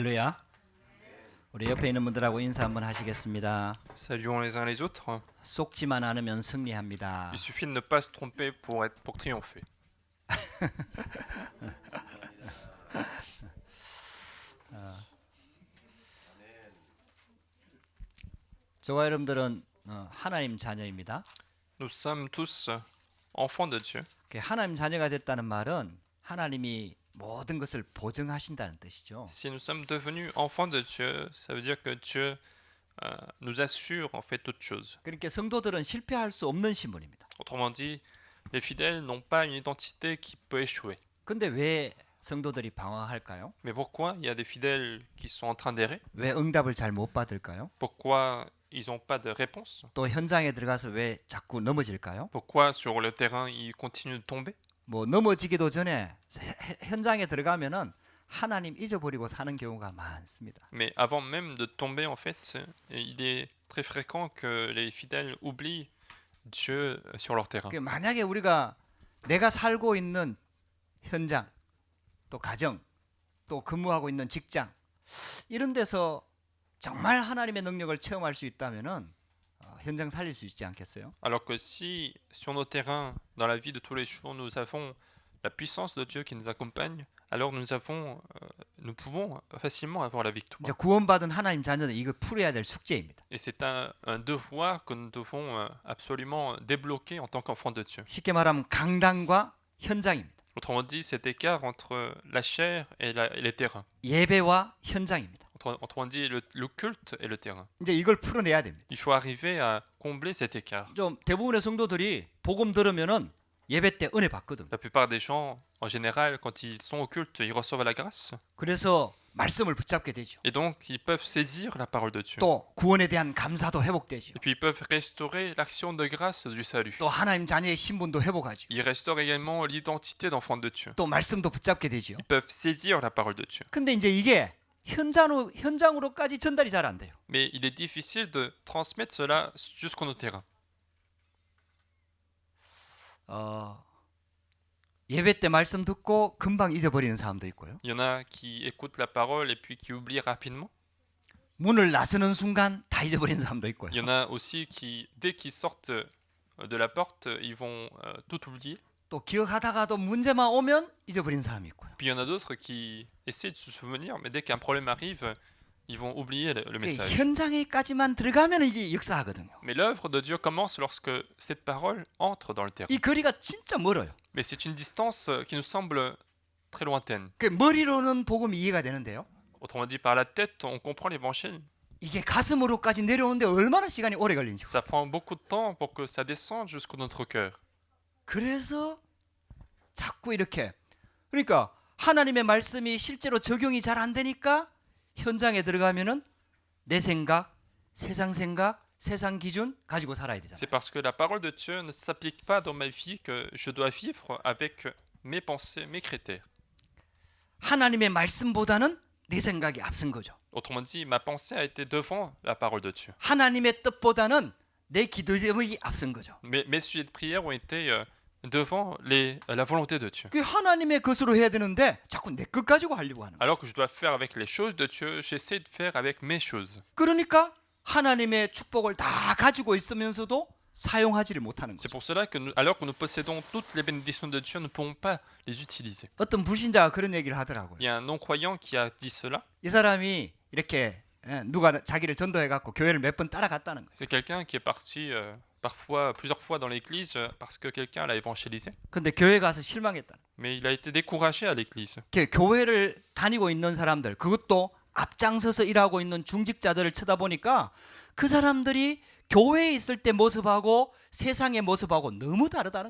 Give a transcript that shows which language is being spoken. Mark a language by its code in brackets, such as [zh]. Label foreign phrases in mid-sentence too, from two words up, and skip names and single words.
[ko] 할렐루야. 우리 옆에 있는 분들하고 인사 한번 하시겠습니다. [fr] Saluons les uns les autres. [ko] 속지만 않으면 승리합니다. [fr] Il suffit de ne pas se tromper pour triompher. [ko] 저와 여러분들은 하나님 자녀입니다. [fr] Nous sommes tous enfants de Dieu. [ko] 하나님 자녀가 됐다는 말은 하나님이 모든 것을 보증하신다는 뜻이죠. [fr] Si nous sommes devenus enfants de Dieu, ça veut dire que Dieu nous assure en fait toute chose. [ko] 그러니까 성도들은 실패할 수 없는 신분입니다. [fr] Autrement dit, les fidèles n'ont pas une identité qui peut échouer. [ko] 근데 왜 성도들이 방황할까요? [fr] Mais pourquoi il y a des fidèles qui sont en train d'errer? [ko] 왜 응답을 잘 못 받을까요? [fr] Pourquoi ils n'ont pas de réponse? [ko] 또 현장에 들어가서 왜 자꾸 넘어질까요? [fr] Pourquoi sur le terrain ils continuent de tomber? [ko] 뭐 넘어지기도 전에 현장에 들어가면은 하나님 잊어버리고 사는 경우가 많습니다. [fr] Mais avant même de tomber, en fait, il est très fréquent que les fidèles oublient Dieu sur leur terrain. [ko] 만약에 우리가 내가 살고 있는 현장, 또 가정, 또 근무하고 있는 직장 이런 데서 정말 하나님의 능력을 체험할 수 있다면은 현장 살릴 수 있지 않겠어요? [fr] Alors que si, sur nos terrains, dans la vie de tous les jours, nous avons la puissance de Dieu qui nous accompagne, alors nous pouvons facilement avoir la [ko] 이제 [fr] victoire. [ko] 구원받은 하나님 자녀는 이거 풀어야 될 숙제입니다. [fr] Et c'est un devoir que nous devons absolument débloquer en tant qu'enfants de Dieu. [ko] 쉽게 말하면 강단과 현장입니다. [fr] Autrement dit, cet écart entre la chair et les terrains. [ko] 예배와 현장입니다. [fr] Autrement dit, le culte et le terrain. [ko] 이제 이걸 풀어내야 됩니다. [fr] Il faut arriver à combler cet écart. [ko] 좀 대부분의 성도들이 복음 들으면은 예배 때 은혜 받거든. [fr] La plupart des gens, en général, quand ils sont au culte, ils reçoivent la grâce. [ko] 그래서 말씀을 붙잡게 되죠. [fr] Et donc, ils peuvent saisir la parole de Dieu. [ko] 또 구원에 대한 감사도 회복되죠. [fr] Et puis, ils peuvent restaurer l'action de grâce du salut. [ko] 또 하나님 자녀의 신분도 회복하죠. [fr] Ils restaurent également l'identité d'enfant de Dieu. [ko] 또 말씀도 붙잡게 되죠. [fr] Ils peuvent saisir la parole de Dieu. [ko] 근데 이제 이게 현장으로까지 전달이 잘 안 돼요. [fr] Mais il est difficile de transmettre cela jusqu'au terrain. [ko] 예배 때 말씀 듣고 금방 잊어버리는 사람도 있고요. [fr] Il y en a qui écoutent la parole et puis qui oublient rapidement. [ko] 문을 나서는 순간 다 잊어버리는 사람도 있고요. [fr] Il y en a aussi qui, dès qu'ils sortent de la porte, ils vont tout oublier. [ko] 또 기억하다가도 문제만 오면 잊어버리는 사람이 있고요. [fr] Puis il y en a d'autres qui essaient de se souvenir, mais dès qu'un problème arrive, ils vont oublier le message. [ko] 현장에까지만 들어가면 이게 역사하거든요. [fr] Mais l'œuvre de Dieu commence lorsque cette parole entre dans le terrain. [ko] 이 거리가 진짜 멀어요. [fr] Mais c'est une distance qui nous semble très lointaine. [ko] 머리로는 복음이 이해가 되는데요. [fr] Autrement dit, par la tête, on comprend l'évangile. [ko] 이게 가슴으로까지 내려오는데 얼마나 시간이 오래 걸리는지. [fr] Ça prend beaucoup de temps pour que ça descende jusqu'au notre cœur. [ko] 그래서 자꾸 이렇게 그러니까 하나님의 말씀이 실제로 적용이 잘 안 되니까 현장에 들어가면은 내 생각, 세상 기준 가지고 살아야 되잖아요. [fr] C'est parce que la parole de Dieu ne s'applique pas dans ma vie que je dois vivre avec mes pensées, mes critères. [ko] 하나님의 말씀보다는 내 생각이 앞선 거죠. [fr] Autrement dit, ma pensée a été devant la parole de Dieu. [ko] 하나님의 뜻보다는 내 기도 제목이 앞선 거죠. [fr] Mes sujets de prière ont été devant la volonté de Dieu. [ko] 그 하나님의 것으로 해야 되는데 자꾸 내 것 가지고 하려고 하는 거예요. [fr] Alors que je dois faire avec les choses de Dieu, j'essaie de faire avec mes choses. [ko] 그러니까 하나님의 축복을 다 가지고 있으면서도 사용하지를 못하는 [fr] C'est [ko] 거죠. [fr] pour cela que alors que nous possédons toutes les bénédictions de Dieu, nous ne pouvons pas les utiliser. [ko] 어떤 불신자가 그런 얘기를 하더라고요. [fr] Il y a un non-croyant qui a dit cela. [ko] 이 사람이 이렇게 누가 자기를 전도해 갖고 교회를 몇 번 따라갔다는 거예요. [fr] C'est quelqu'un qui est parti parfois, plusieurs fois dans l'église parce que quelqu'un l'a évangélisé. [ko] 근데 교회 가서 실망했다. [fr] Mais il a été découragé à l'église. [ko] 교회를 다니고 있는 사람들, 그것도 앞장서서 일하고 있는 중직자들을 쳐다보니까 그 사람들이 교회에 있을 때 모습하고 세상의 모습하고 너무 다르다는